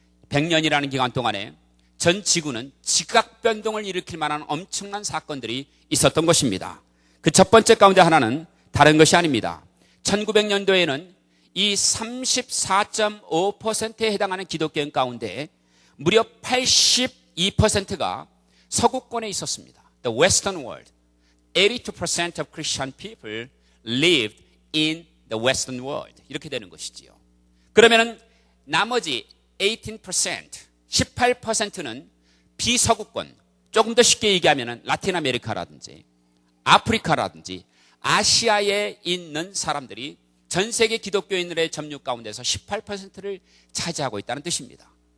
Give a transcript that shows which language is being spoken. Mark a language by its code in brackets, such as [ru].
[ko] 100년이라는 기간 동안에 전 지구는 지각 변동을 일으킬 만한 엄청난 사건들이 있었던 것입니다. 그 첫 번째 가운데 하나는 다른 것이 아닙니다. 1900년도에는 이 34.5%에 해당하는 기독교인 가운데 무려 82%가 서구권에 있었습니다. [en] The Western world. 82% of Christian people lived in the Western world. [ko] 이렇게 되는 것이지요. 그러면은 나머지 18%는 비서구권, 조금 더 쉽게 얘기하면은 라틴 아메리카라든지 아프리카라든지 아시아에 있는 사람들이 전 세계 기독교인들의 점유 가운데서 18%를 차지하고 있다는 뜻입니다.